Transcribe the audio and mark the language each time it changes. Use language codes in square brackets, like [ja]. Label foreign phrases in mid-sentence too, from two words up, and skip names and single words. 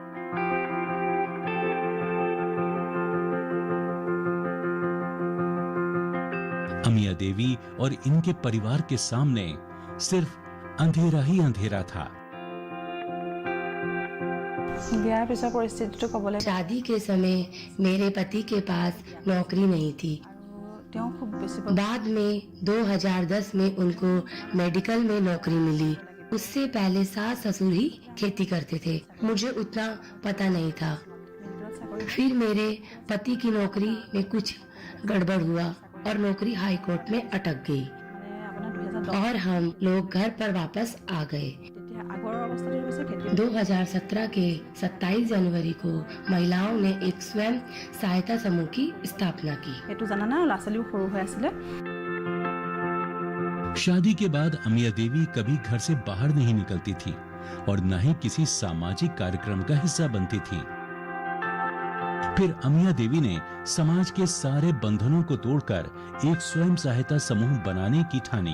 [hi] अमिया देवी और इनके परिवार के सामने सिर्फ अंधेरा ही अंधेरा था। शादी के समय मेरे पति के पास नौकरी नहीं थी। [as] তেওঁ খুব বেছি [hi] बाद में 2010 में उनको मेडिकल में नौकरी मिली। उससे पहले सास ससुर ही खेती करते थे, मुझे उतना पता नहीं था। फिर मेरे पति की नौकरी में कुछ गड़बड़ हुआ और नौकरी हाई कोर्ट में अटक गई और हम लोग घर पर वापस आ गए। 2017 के 27 जनवरी को महिलाओं ने एक स्वयं सहायता समूह की स्थापना की। [as] সেইটো জানানে ল'ৰা ছোৱালীও সৰু হৈ আছিলে। [hi] शादी के बाद अमिया देवी कभी घर से बाहर नहीं निकलती थी और न ही किसी सामाजिक कार्यक्रम का हिस्सा बनती थी। फिर अमिया देवी ने समाज के सारे बंधनों को तोड़कर एक स्वयं सहायता समूह बनाने की ठानी।